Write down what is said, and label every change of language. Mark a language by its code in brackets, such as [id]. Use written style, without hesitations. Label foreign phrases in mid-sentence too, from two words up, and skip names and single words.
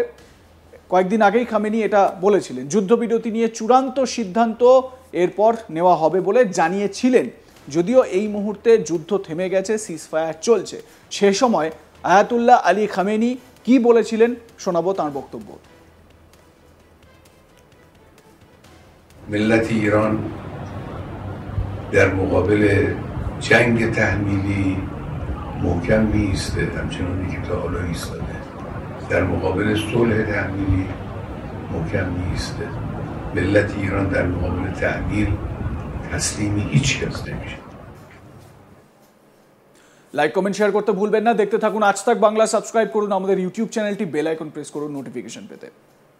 [bn] কয়েকদিন আগেই খামেনি এটা বলেছিলেন। যুদ্ধবিরতি নিয়ে চূড়ান্ত সিদ্ধান্ত এরপর নেওয়া হবে বলে জানিয়েছিলেন। যদিও এই মুহূর্তে যুদ্ধ থেমে গেছে, সিজফায়ার চলছে। সে সময় আয়াতুল্লাহ আলী খামেনি কি বলেছিলেন শোনাবো তাঁর বক্তব্য। [fa] ملت ایران در مقابل جنگ تحمیلی محکم می‌ایسته، همچنانی که تا حالا ایستاده. در مقابل صلح تحمیلی محکم می‌ایسته. ملت ایران در مقابل تحمیل تسلیم هیچ کس نمیشه. [bn] লাইক কমেন্ট শেয়ার করতে ভুলবেন না। দেখতে থাকুন আজ তাক বাংলা। সাবস্ক্রাইব করুন আমাদের ইউটিউব চ্যানেলটি, বেল আইকন প্রেস করুন নোটিফিকেশন পেতে।